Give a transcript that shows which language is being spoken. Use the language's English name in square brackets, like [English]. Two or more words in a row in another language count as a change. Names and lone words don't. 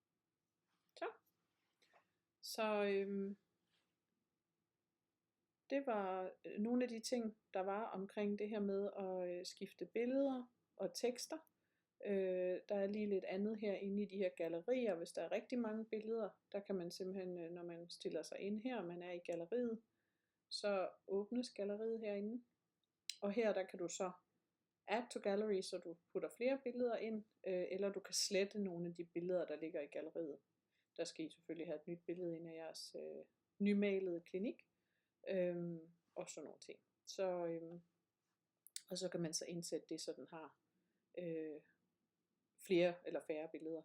[Danish] Så det var nogle af de ting, der var omkring det her med at skifte billeder og tekster. Der er lige lidt andet her inde i de her gallerier. Hvis der er rigtig mange billeder, der kan man simpelthen, når man stiller sig ind her, man er i galleriet, så åbnes galleriet herinde. Og her der kan du så [English] add to gallery, [Danish] så du putter flere billeder ind, eller du kan slette nogle af de billeder, der ligger i galleriet. Der skal I selvfølgelig have et nyt billede ind af jeres nymalede klinik, og sådan nogle ting. Og så kan man så indsætte det, så den har flere eller færre billeder.